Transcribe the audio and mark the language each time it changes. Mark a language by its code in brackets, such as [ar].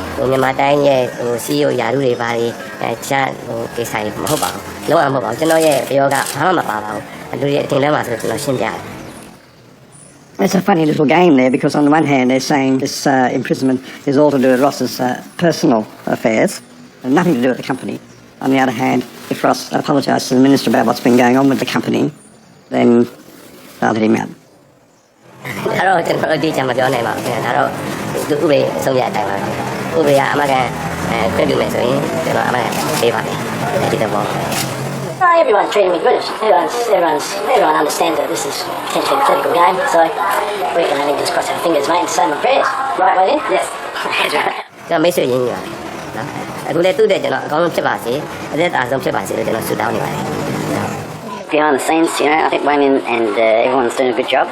[my] မြန်မာတိုင်းရဲ့CEO ယာရုတွေပါတွေချမ်းကိစ္စတွေမဟုတ်ပါဘူးလုံးဝမဟုတ်ပါဘူးကျွန်တော်ရဲ့ပြောကဘာမှမပါပါဘူးလူတွေအထင်ထဲမှာဆိုကျွန်တော်ရှင်းပြတယ် [en] It's a funny little game there because on the one hand they're saying this imprisonment is all to do with Ross's personal affairs and nothing to do with the company. On the other hand, if Ross apologised to the minister about what's been going on with the company, then they'll let him out. [my] ဒါတော့ကျွန်တော်အတိအကျမပြောနိုင်ပါဘူးဒါတော့သူဥပဒေဆုံးဖြတ်အတိုင်းပါဥပဒေကအမှန်ကန်ခွင့်ပြုမယ်ဆိုရင်ကျွန်တော်အမှန်ကန်ပေးပါမယ်ဒီတော့ [en] Everyone's treating me good. Everyone understands that this is potentially a political game, so we can only just cross our fingers, mate, and say my prayers. Right, way in? Yes. [my] ကျွန်တော်မိတ်ဆွေရင်းနေတာနော်အခုလည်းသူ့တဲ့ကျွန်တော်အကောင်းဆုံးဖြစ်ပါစေအသက်အဆုံးဖြစ်ပါစေလို့ကျွန်တော်ဆုတောင်းနေပါတယ် [en] Behind the scenes, you know, I think Wayne and everyone's doing a good job.